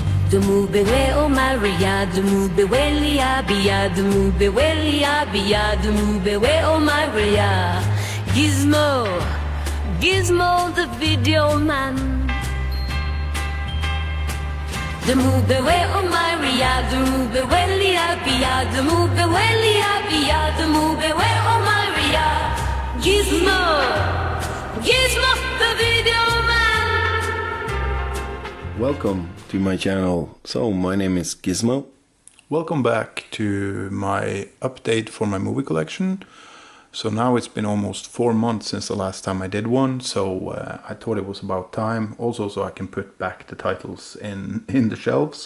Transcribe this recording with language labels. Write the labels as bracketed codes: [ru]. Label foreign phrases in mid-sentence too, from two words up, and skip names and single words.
[en] Dumubewe o Maria, dumubewe lia bia, dumubewe lia bia, dumubewe o Maria. Gizmo, Gizmo the video man. Dumubewe o Maria, dumubewe lia bia, dumubewe lia bia, dumubewe o Maria. Gizmo, Gizmo the video man. Welcome to my channel. So my name is Gizmo. Welcome back to my update for my movie collection. So now it's been almost 4 months since the last time I did one, so I thought it was about time, also so I can put back the titles in the shelves.